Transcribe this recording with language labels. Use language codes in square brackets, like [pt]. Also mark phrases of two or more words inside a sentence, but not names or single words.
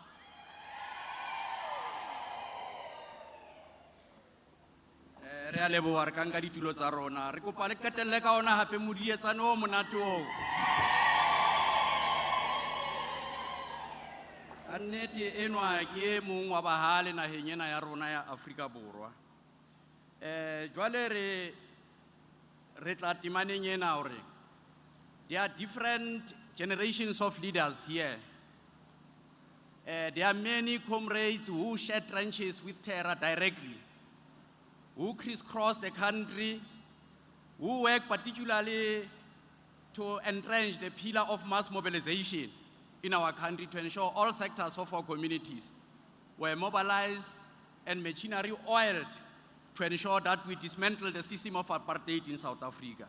[st] Re a leboha re ka nka ditulo tsa rona re kopa le qetelle ka ona hape modietsane o monate oo ka nnete enwa ke e mong wa bahale naheng ena ya rona ya Afrika Borwa jwale re tla temaneng ena hore [en] there are different generations of leaders here. There are many comrades who shed trenches with terror directly, who crisscross the country, who work particularly to entrench the pillar of mass mobilization in our country to ensure all sectors of our communities were mobilized and machinery oiled to ensure that we dismantle the system of apartheid in South Africa.